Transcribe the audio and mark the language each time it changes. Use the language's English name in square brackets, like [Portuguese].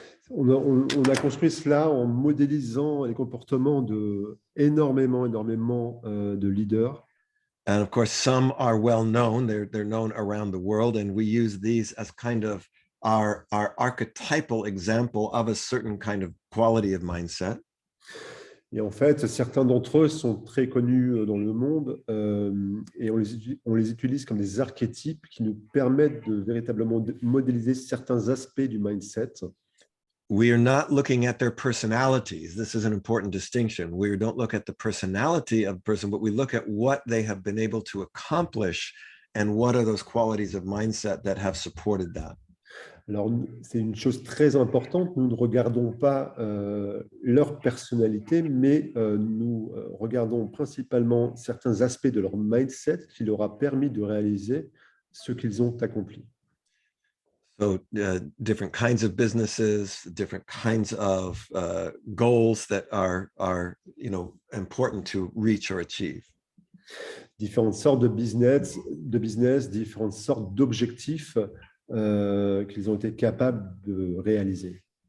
[French] On a construit cela en modélisant les comportements de énormément de leaders. [English] And of course, some are well known. They're known around the world, and we use these as kind of our archetypal example of a certain kind of quality of mindset. [French] Et en fait, certains d'entre eux sont très connus dans le monde et on les utilise comme des archétypes qui nous permettent de véritablement modéliser certains aspects du mindset. [English] We are not looking at their personalities. This is an important distinction. We don't look at the personality of a person, but we look at what they have been able to accomplish and what are those qualities of mindset that have supported that. [French] Alors, c'est une chose très importante. Nous ne regardons pas leur personnalité, mais nous regardons principalement certains aspects de leur mindset qui leur a permis de réaliser ce qu'ils ont accompli. [English] So different kinds of businesses, different kinds of goals that are important to reach or achieve. [French] Différentes sortes de business, différentes sortes d'objectifs qu'ils ont été capables de réaliser.